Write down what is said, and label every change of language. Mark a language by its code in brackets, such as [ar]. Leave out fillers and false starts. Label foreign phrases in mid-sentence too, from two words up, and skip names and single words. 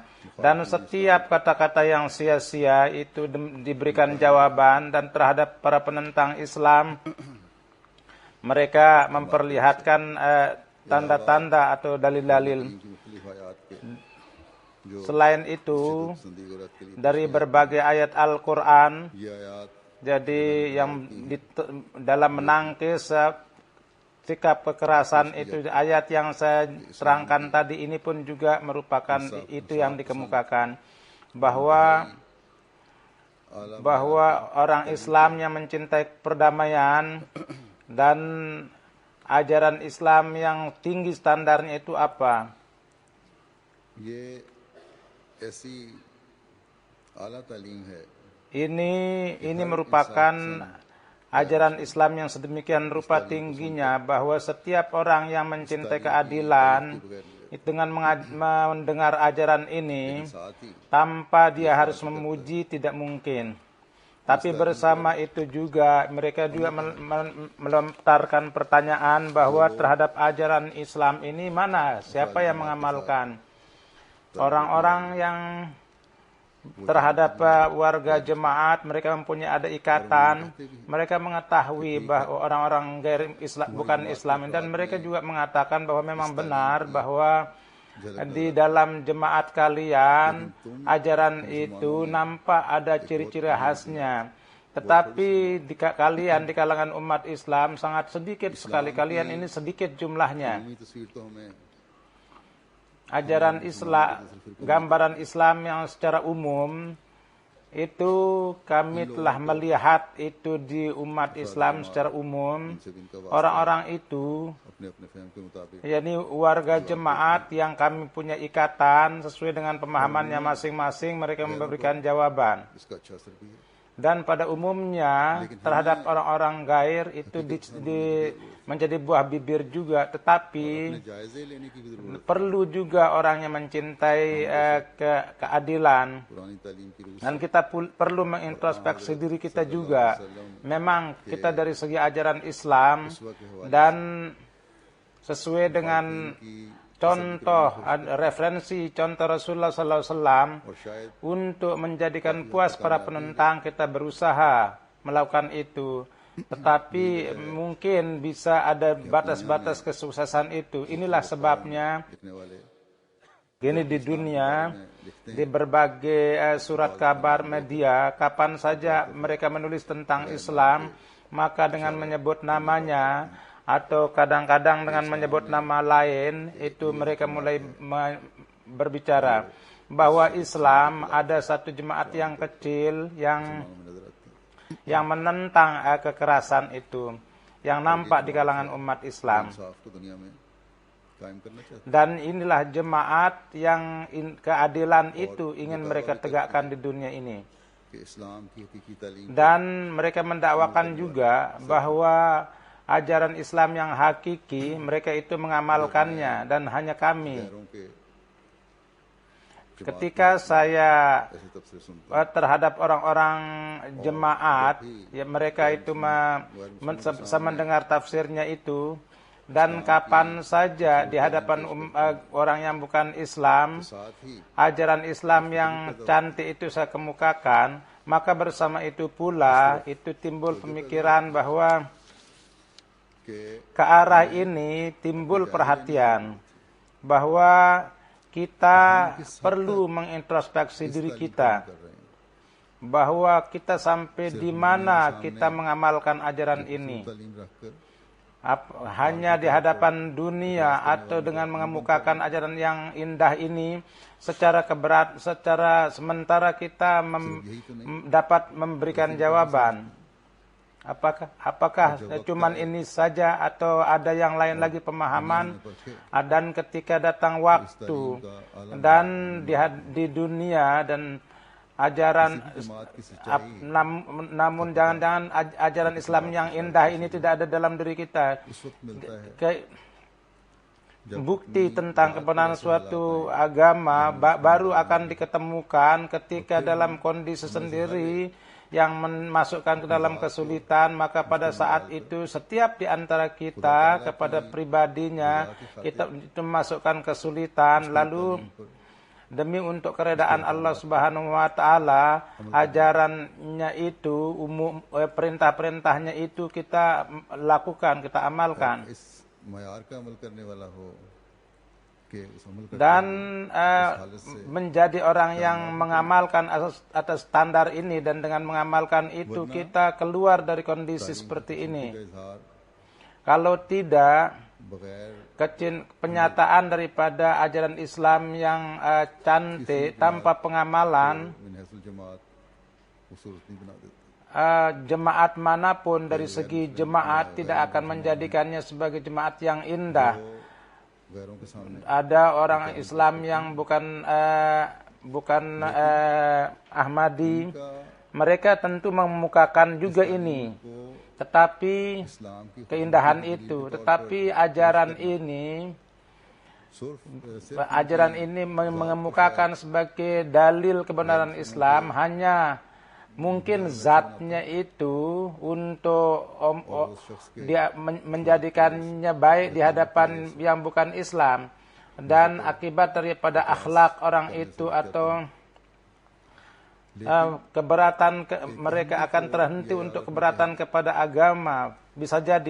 [id] Dan setiap kata-kata yang sia-sia itu diberikan jawaban, dan terhadap para penentang Islam mereka memperlihatkan tanda-tanda atau dalil-dalil. [ur] کی مختلف آیات کے [id] Selain itu, [ur] پسندی کو رد کے لیے [id] dari berbagai ayat Al-Quran, [ur] یہ آیات [id] jadi yang dalam menangkis sikap kekerasan itu, ayat yang saya terangkan tadi ini pun juga merupakan itu yang dikemukakan, bahwa orang Islam yang mencintai perdamaian dan ajaran Islam yang tinggi standarnya itu apa? [ur] یہ ایسی اعلیٰ تعلیم ہے [id] Ini merupakan ajaran Islam yang sedemikian rupa tingginya, bahwa setiap orang yang mencintai keadilan dengan mendengar ajaran ini, [ur] ساتھ ہی [id] tanpa dia harus memuji tidak mungkin. Tapi bersama itu juga mereka juga melontarkan pertanyaan bahwa terhadap ajaran Islam ini mana, siapa yang mengamalkan? Orang-orang yang terhadap warga jemaat, mereka mempunyai ada ikatan, mereka mengetahui bahwa orang-orang bukan Islam, dan mereka juga mengatakan bahwa memang benar bahwa di dalam jemaat kalian ajaran itu nampak ada ciri-ciri khasnya, tetapi kalian di kalangan umat Islam sangat sedikit sekali, kalian ini sedikit jumlahnya. [ur] اتنی تصویر تو ہمیں [id] Ajaran Islam, gambaran Islam yang secara umum itu kami telah melihat itu di umat Islam secara umum, orang-orang itu [ur] اپنے اپنے فہم کے مطابق [id] yakni warga jemaat yang kami punya ikatan sesuai dengan pemahamannya masing-masing, mereka memberikan jawaban. [ur] اس کا اچھا اثر بھی ہے. [id] Dan pada umumnya terhadap orang-orang gair itu menjadi buah bibir juga, tetapi [ur] جائزے لینے کی بھی ضرورت [id] perlu juga orang yang mencintai keadilan. [ur] پرانی تعلیم کی روح [id] Dan kita perlu mengintrospeksi diri kita juga. Memang kita dari segi ajaran Islam dan sesuai dengan contoh, referensi contoh Rasulullah SAW, [ur] اور شاید [id] untuk menjadikan puas para penentang kita berusaha melakukan itu. Tetapi mungkin bisa ada batas-batas kesuksesan itu. Inilah sebabnya [ur] لکھنے والے [id] gini di dunia, di berbagai surat kabar media, kapan saja mereka menulis tentang Islam, maka dengan menyebut namanya atau kadang-kadang dengan menyebut nama lain, itu mereka mulai berbicara bahwa Islam ada satu jemaat yang kecil yang menentang kekerasan itu, yang nampak di kalangan umat Islam. [ur] انصاف کو دنیا میں قائم کرنا چاہتے [id] Dan inilah jemaat yang keadilan itu ingin mereka tegakkan di dunia ini. [ur] ہیں کہ اسلام کی حقیقی تعلیم [id] Dan mereka mendakwakan juga bahwa ajaran Islam yang hakiki mereka itu mengamalkannya, dan hanya kami [ur] شہروں کے [id] ketika saya [ur] ایسے تفسیر سنتا [id] terhadap orang-orang jemaat, ya mereka itu mendengar tafsirnya itu, dan kapan saja di hadapan orang yang bukan Islam, [ur] ساتھ ہی [id] ajaran Islam yang cantik itu saya kemukakan, maka bersama itu pula itu timbul pemikiran bahwa [ur] के [id] ke arah ini timbul perhatian bahwa kita perlu mengintrospeksi diri kita, [ur] کر رہے ہیں [id] bahwa kita sampai di mana kita mengamalkan ajaran ini. [ur] تعلیم رکھ کر [id] Hanya di hadapan dunia atau dengan mengemukakan ajaran yang indah ini secara sementara kita dapat memberikan jawaban. Apakah cuman ini saja atau ada yang lain lagi pemahaman? Dan ketika datang waktu dan di dunia dan ajaran namun jangan-jangan ajaran Islam yang indah ini tidak ada dalam diri kita. [ur] اس وقت ملتا ہے [id] Bukti tentang kebenaran suatu agama baru akan diketemukan ketika dalam kondisi sendiri yang memasukkan ke dalam kesulitan, maka pada saat itu setiap di antara kita kepada pribadinya kita itu memasukkan kesulitan, lalu demi untuk keredaan Allah [ar] سبحانه وتعالى, [id] ajarannya itu perintah-perintahnya itu kita lakukan, kita amalkan. [ur] اس معیار کا عمل کرنے والا ہو کہ اس عمل کا [id] Dan menjadi orang yang mengamalkan atas standar ini, dan dengan mengamalkan itu kita keluar dari kondisi seperti ini. [ur] इजहार [id] Kalau tidak, [ur] बगैर [id] penyataan daripada ajaran Islam yang cantik tanpa pengamalan, [ur] من حیث الجماعت خوبصورت نہیں بنا دیتے [id] jemaat manapun dari segi jemaat tidak akan menjadikannya sebagai jemaat yang indah. [ur] غیروں کے سامنے [id] Ada orang Islam yang bukan Ahmadi, mereka tentu memukakan juga ini, tetapi [ur] اسلام کی [id] keindahan itu, tetapi ajaran ini mengemukakan sebagai dalil kebenaran Islam hanya mungkin zatnya itu untuk dia menjadikannya baik di hadapan yang bukan Islam, dan akibat daripada akhlak orang itu atau keberatan mereka akan terhenti untuk keberatan kepada agama, bisa jadi.